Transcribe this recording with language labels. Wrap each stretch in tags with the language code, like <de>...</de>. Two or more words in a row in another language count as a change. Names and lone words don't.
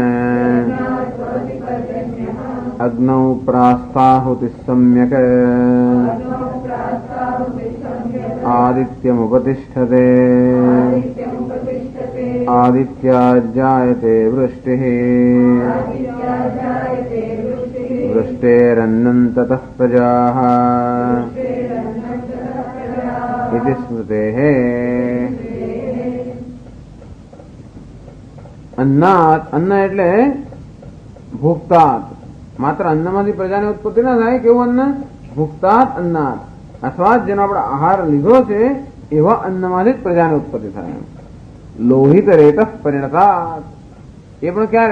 <sa>अग्नौ प्रास्ताहुतिः सम्यक् आदित्यमुपतिष्ठते आदित्याज्जायते वृष्टिः वृष्टेरन्नं ततः प्रजाः इति स्मृतेः.</sa> <gu>अन्नात, अन्न એટલે ભુક્તાત. માત્ર અન્નમાંથી પ્રજાની ઉત્પત્તિ ના થાય. કેવું અન્ન?</gu> <sa>ભુક્તાત અન્નાત.</sa> <gu>અથવા જેનો આપણે આહાર લીધો છે એવા અન્નમાંથી જ પ્રજાની ઉત્પત્તિ થાય.</gu> <sa>લોહિત રેત પરિણતાત.</sa> <gu>એ પણ ક્યારે?</gu>